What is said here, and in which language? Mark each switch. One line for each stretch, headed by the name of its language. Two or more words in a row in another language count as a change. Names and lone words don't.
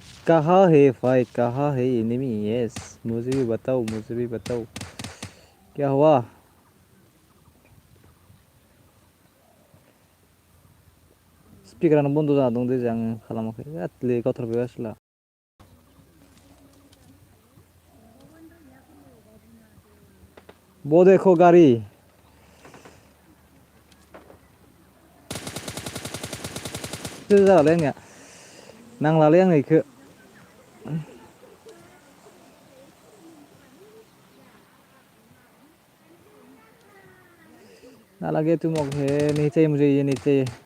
Hindi: कहाँ है भाई, कहाँ है एनिमी? यस, मुझे भी बताओ, मुझे भी बताओ क्या हुआ।
Bodo: स्पीकरानो बन्द जाना दं दे, आं खालामाखै। ले गावथारबाय आसोला।
Hindi: वो देखो गाड़ी।
Bodo: जालालै आंनिया नांलालै आंनो इखो।
Hindi: ना लगे तुम है, नहीं चाहिए मुझे, ये नहीं चाहिए।